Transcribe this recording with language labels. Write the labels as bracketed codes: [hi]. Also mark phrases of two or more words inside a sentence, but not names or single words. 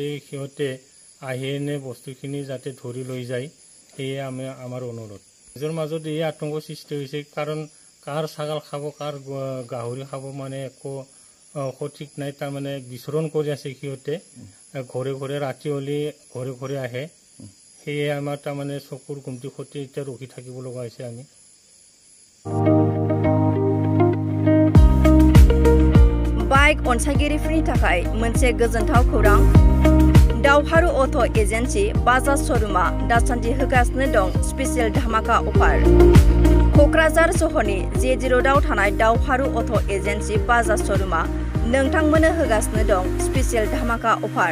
[as] সিহঁতে আহি এনে বস্তুখিনি যাতে ধৰি লৈ যায় সেয়ে আমাৰ অনুৰোধ নিজৰ মাজত এই আতংক সৃষ্টি হৈছে কাৰণ কাৰ ছাগাল খাব কাৰ গাহৰি খাব মানে একো সঠিক নাই তাৰমানে বিচৰণ কৰি আছে সিহঁতে ঘৰে ৰাতি হ'লে ঘৰে আহে সেয়ে আমাৰ তাৰমানে চকুৰ গুমটি সৈতে এতিয়া ৰখি থাকিব লগা হৈছে আমি [brx] अनसायगिरिफोरनि थाखाय मोनसे गोजोनथाव खौरां। दावहारु अट' एजेन्सि बाजाज श'रुमा दासान्दि होगासिनो दं स्पेसियेल धामाका अफार। क'क्राझार सहरनि जे0 आव थानाय दावहारु अट' एजेन्सि बाजाज श'रुमा नोंथांमोननो होगासिनो दं स्पेसियेल धामाका अफार।